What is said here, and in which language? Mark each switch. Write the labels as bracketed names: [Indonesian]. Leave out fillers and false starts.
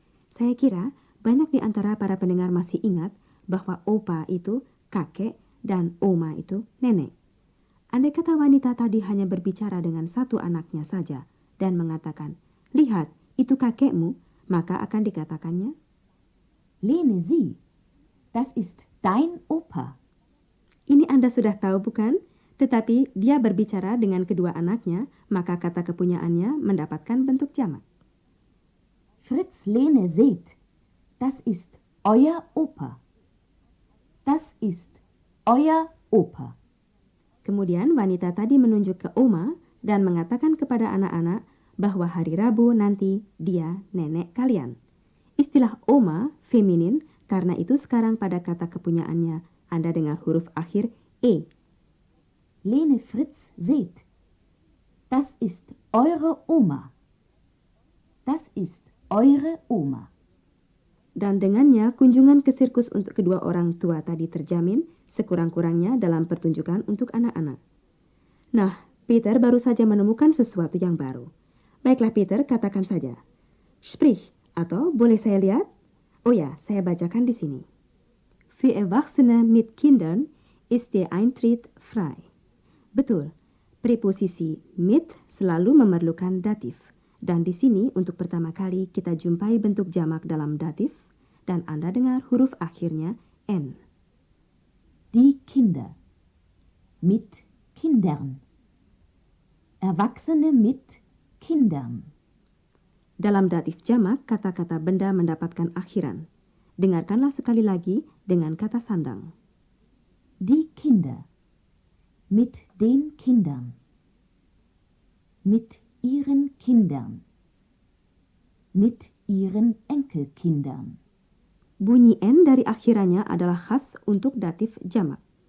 [Indonesian] Saya kira banyak di antara para pendengar masih ingat bahwa opa itu kakek dan oma itu nenek. Andai kata wanita tadi hanya berbicara dengan satu anaknya saja dan mengatakan, lihat, itu kakekmu, maka akan dikatakannya, [German] Lene, sieh, das ist dein Opa. [Indonesian] Ini Anda sudah tahu bukan? Tetapi dia berbicara dengan kedua anaknya, maka kata kepunyaannya mendapatkan bentuk jamak. [German] Fritz, Lene, seht, das ist euer Opa. Das ist euer Opa. [Indonesian] Kemudian wanita tadi menunjuk ke oma dan mengatakan kepada anak-anak bahwa hari Rabu nanti dia nenek kalian. Istilah oma feminin karena itu sekarang pada kata kepunyaannya Anda dengar huruf akhir E. [German] Lene, Fritz, seht, das ist eure Oma. Das ist eure Oma. [Indonesian] Dan dengannya kunjungan ke sirkus untuk kedua orang tua tadi terjamin sekurang-kurangnya dalam pertunjukan untuk anak-anak. Nah, Peter baru saja menemukan sesuatu yang baru. Baiklah Peter, katakan saja. [German] Sprich, [Indonesian] atau boleh saya lihat? Oh ya, saya bacakan di sini. [German] Für Erwachsene mit Kindern ist der Eintritt frei. [Indonesian] Betul, preposisi mit selalu memerlukan datif. Dan di sini untuk pertama kali kita jumpai bentuk jamak dalam datif dan Anda dengar huruf akhirnya N. [German] Die Kinder. Mit Kindern. Erwachsene mit Kindern. [Indonesian] Dalam datif jamak, kata-kata benda mendapatkan akhiran. Dengarkanlah sekali lagi dengan kata sandang. [German] Die Kinder. Mit den Kindern. Mit ihren Kindern. Mit ihren Enkelkindern. [Indonesian] Bunyi N dari akhirannya adalah khas untuk datif jamak.